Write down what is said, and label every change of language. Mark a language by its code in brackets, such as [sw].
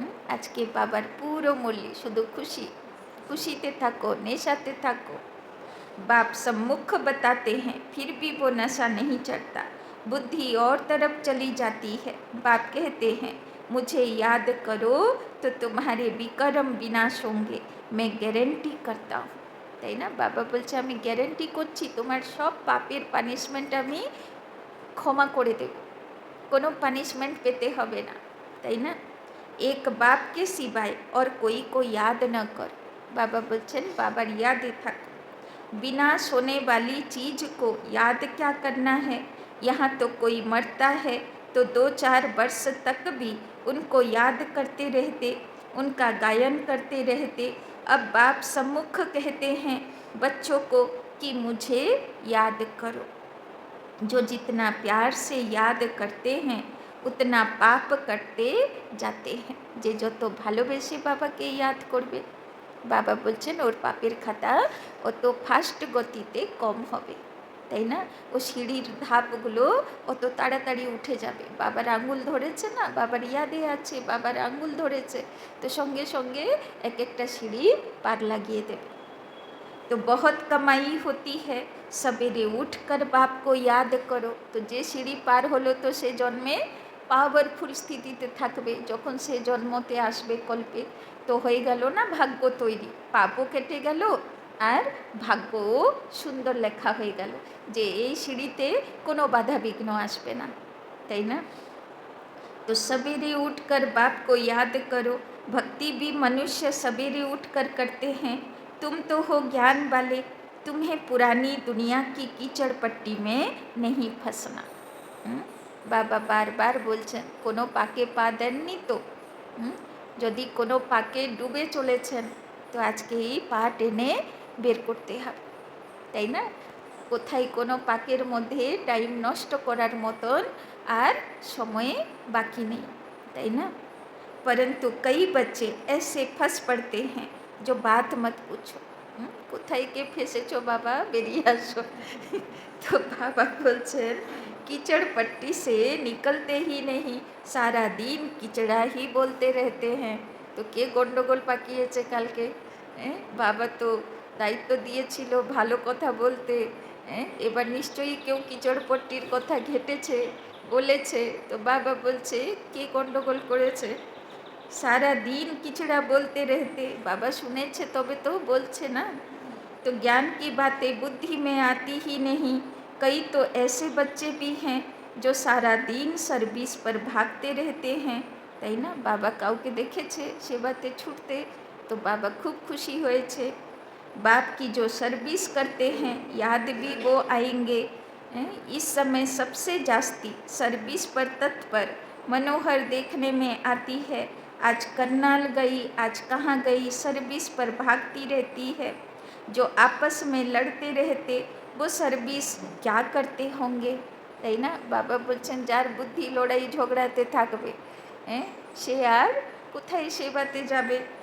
[bn] आज के बाबार पूरो मूल्य शुद्ध खुशी, खुशीते थाको, नेशाते थाको। [hi] बाप सम्मुख बताते हैं फिर भी वो नशा नहीं चढ़ता, बुद्धि और तरफ चली जाती है। बाप कहते हैं मुझे याद करो तो तुम्हारे विकर्म विनाश होंगे, मैं গ্যারেন্টি करता हूँ। [bn] তাই না? বাবা বলছে আমি গ্যারেন্টি করছি তোমার সব পাপের পানিশমেন্ট আমি ক্ষমা করে দেব, কোনো পানিশমেন্ট পেতে হবে না, তাই না? [hi] एक बाप के सिवाय और कोई को याद न कर। [bn] बाबा বলছেন বাবার यादे থাকো। [hi] विनाश होने वाली चीज़ को याद क्या करना है? यहाँ तो कोई मरता है तो 2-4 वर्ष तक भी उनको याद करते रहते, उनका गायन करते रहते, अब बाप सम्मुख कहते हैं बच्चों को कि मुझे याद करो। जो जितना प्यार से याद करते हैं उतना पाप करते जाते हैं। [bn] যে যত ভালোবেসে বাবাকে ইয়াদ করবে, বাবা বলছেন ওর পাপের খাতা অত ফাস্ট গতিতে কম হবে, তাই না? ও সিঁড়ির ধাপগুলো অত তাড়াতাড়ি উঠে যাবে। বাবার আঙুল ধরেছে না, বাবার ইয়াদে আছে, বাবার আঙুল ধরেছে, তো সঙ্গে সঙ্গে এক একটা সিঁড়ি পার লাগিয়ে দেবে। [hi] तो बहुत कमाई होती है, सवेरे उठकर बाप को याद करो। [bn] तो যে সিঁড়ি পার হলো তো সে জন্মে পাওয়ারফুল স্থিতিতে থাকবে, যখন সে জন্মতে আসবে কল্পে তো হয়ে গেল না ভাগ্য তৈরি, পাপও কেটে গেল আর ভাগ্যও সুন্দর লেখা হয়ে গেল যে এই সিঁড়িতে কোনো বাধা বিঘ্ন আসবে না, তাই না? [hi] तो सवेरे उठकर बाप को याद करो। भक्ति भी मनुष्य सवेरे उठकर करते हैं। तुम तो हो ज्ञान वाले, तुम्हें पुरानी दुनिया की कीचड़ पट्टी में नहीं फंसना। बाबा बार बार [bn] बोलছেন কোনো পাকে পা দেননি তো, যদি কোনো পাকে ডুবে চলেছেন তো আজকেই পা টেনে বের করতে হবে, তাই না? কোথায় কোনো পাকের মধ্যে টাইম নষ্ট করার মতন আর সময়ে [hi] बाकी नहीं, [bn] তাই না? [hi] परंतु कई बच्चे ऐसे फंस पड़ते हैं जो बात मत पूछो। [bn] কোথায় কে ফেসেছো বাবা, বেরিয়ে আসো। [hi] तो बाबा बोलছেন कीचड़ पट्टी से निकलते ही नहीं, सारा दिन किचड़ा ही बोलते रहते हैं। [bn] तो কে গন্ডগোল পাকিয়েছে কালকে? বাবা তো দায়িত্ব দিয়েছিল ভালো কথা বলতে, এবার নিশ্চয়ই কেউ কিচড় পট্টির কথা ঘেটেছে বলেছে। তো বাবা বলছে কে গন্ডগোল করেছে? [hi] सारा दिन किचड़ा बोलते रहते, बाबा सुनेছে [bn] তবে তো বলছে না। [hi] तो ज्ञान की बातें बुद्धि में आती ही नहीं। कई तो ऐसे बच्चे भी हैं जो सारा दिन सर्विस पर भागते रहते हैं, [bn] তাই না? বাবা কাউকে দেখেছে সেবাতে ছুটতে, তো বাবা খুব খুশি হয়েছে। [hi] बाप की जो सर्विस करते हैं याद भी वो आएंगे। इस समय सबसे जास्ती सर्विस पर तत्पर मनोहर देखने में आती है। आज करनाल गई, आज कहाँ गई, सर्विस पर भागती रहती है। जो आपस में लड़ते रहते वो सर्विस क्या करते होंगे, [bn] তাই না? বাবা বলছেন যার বুদ্ধি লড়াই ঝগড়াতে থাকবে সে আর কোথায় সেবাতে যাবে।